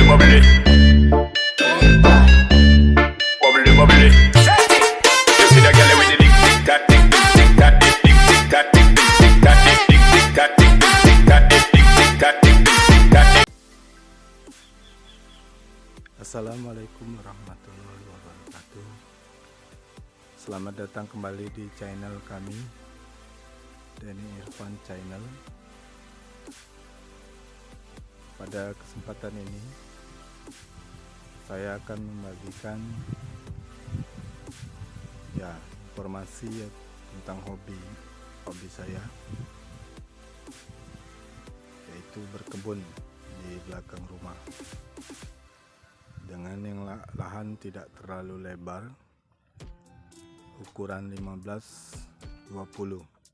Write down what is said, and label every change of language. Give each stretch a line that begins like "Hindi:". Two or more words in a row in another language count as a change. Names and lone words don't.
English: bubbly, bubbly, bubbly. You see that girl with the dick, tick, tack, tick, tick, tack, tick, tick, tack, tick, tick, tack, tick, tick, tack, tick, tick, tack, tick, tick, tack, tick, tick, tack, tick.
Arabic: السلام عليكم ورحمة الله وبركاته.
Indonesian: Selamat datang kembali di channel kami, Denny Irfan Channel. Pada kesempatan ini saya akan membagikan informasi tentang hobi saya, yaitu berkebun di belakang rumah dengan yang lahan tidak terlalu lebar, ukuran 15-20.